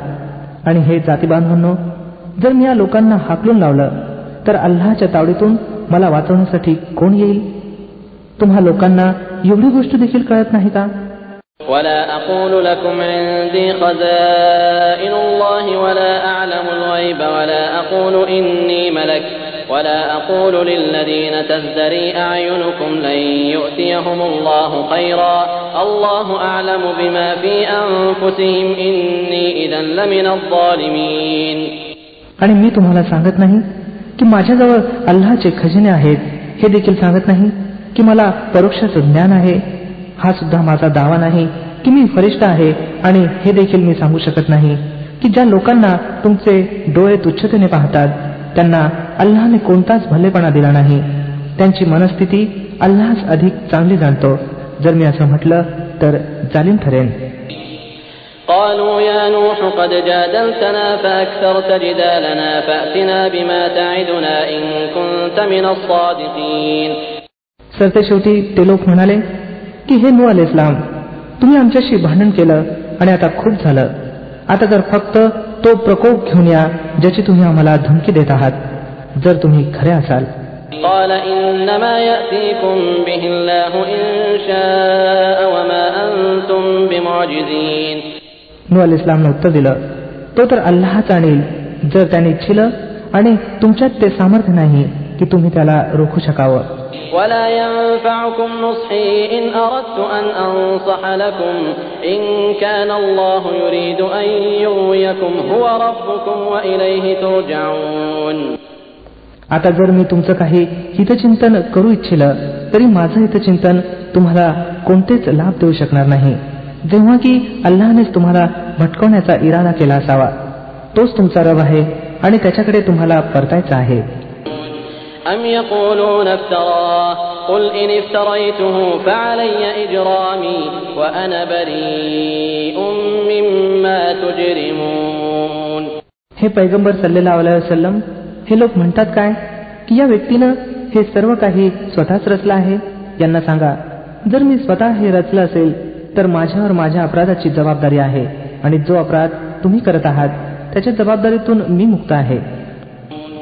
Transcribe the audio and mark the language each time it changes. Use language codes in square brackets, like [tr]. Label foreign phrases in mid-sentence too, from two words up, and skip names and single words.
[mr] आणि हे जाती बांधवांनो, जर मी या लोकांना हाकलून लावलं तर अल्लाहच्या तावडीतून मला वाचवण्यासाठी कोण येईल? तुम्हा लोकांना एवढी गोष्ट देखील कळत नाही का? [ar] ولا أقول لكم عندي خزائن الله ولا أعلم الغيب ولا أقول إني ملك ولا أقول للذين تزدري أعينكم لن يؤتيهم الله خيرا الله أعلم بما في أنفسهم إني إذا لمن الظالمين. [mr] आणि मी तुम्हाला सांगत नाही की माझ्याजवळ अल्लाहचे खजिने आहेत, हे देखील सांगत नाही की मला परोक्षाचं ज्ञान आहे, हा सुद्धा माझा दावा नाही की मी फरिश्ता आहे, आणि हे देखील मी सांगू शकत नाही की ज्या लोकांना तुमचे डोळे तुच्छतेने पाहतात त्यांना अल्लाहने कोणताच भलेपणा दिला नाही. त्यांची मनस्थिती अल्लाहच अधिक चांगली जाणतो. जर मी असं म्हटलं तर जालिम ठरेन. [ar] قالوا يا نوح قد جادلتنا فأكثرت جدالنا فأتنا بما تعدنا إن كنت من الصادقين. [mr] सरते शेवटी ते लोक म्हणाले की हे नूह [ar] عليه السلام, [mr] तुम्ही आमच्याशी भांडण केलं आणि आता खूप झालं. आता तर फक्त तो प्रकोप घेऊन या ज्याची तुम्ही आम्हाला धमकी देत आहात, जर तुम्ही खरे असाल. [ar] قال إنما يأتيكم به الله إن شاء وما أنتم بمعجزين. [mr] नूह [ar] عليه السلام [mr] उत्तर दिलं, तो तर अल्लाहच आणील जर त्याने इच्छिलं, आणि तुमच्यात ते सामर्थ्य नाही की तुम्ही त्याला रोखू शकावं. [ar] ولا ينفعكم نصحي إن أردت أن أنصح لكم إن كان الله يريد أن يغويكم هو ربكم وإليه ترجعون. [mr] आता जर मी तुमचं काही हितचिंतन करू इच्छिलं तरी माझं हितचिंतन तुम्हाला कोणतेच लाभ देऊ शकणार नाही, जेव्हा की अल्लाहनेच तुम्हाला भटकवण्याचा इरादा केला असावा. तोच तुमचा रब आहे आणि त्याच्याकडे तुम्हाला परतायचं आहे. [ar] أم يقولون افتراه قل إن افتريته فعلي إجرامي وأنا بريء مما تجرمون. [mr] हे पैगंबर [ar] صلى الله عليه وسلم, [mr] हे लोक म्हणतात काय की या व्यक्तीनं हे सर्व काही स्वतःच रचलं आहे? यांना सांगा, जर मी स्वतः हे रचलं असेल तर माझ्यावर माझ्या अपराधाची जबाबदारी आहे, आणि जो अपराध तुम्ही करत आहात त्याच्या जबाबदारीतून मी मुक्त आहे.